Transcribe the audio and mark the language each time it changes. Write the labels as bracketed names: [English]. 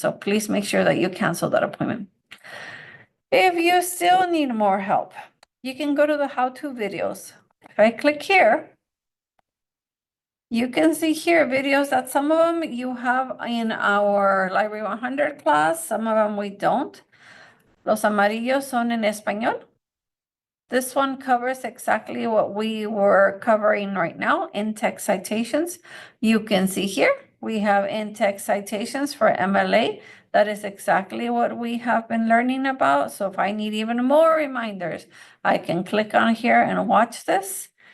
[English] So please make sure that you cancel that appointment. If you still need more help, you can go to the how-to videos. If I click here, you can see here videos that some of them you have in our Library 100 class, some of them we don't. [Spanish] Los amarillos son en español. [English] This one covers exactly what we were covering right now, in-text citations. You can see here, we have in-text citations for MLA. That is exactly what we have been learning about. So if I need even more reminders, I can click on here and watch this.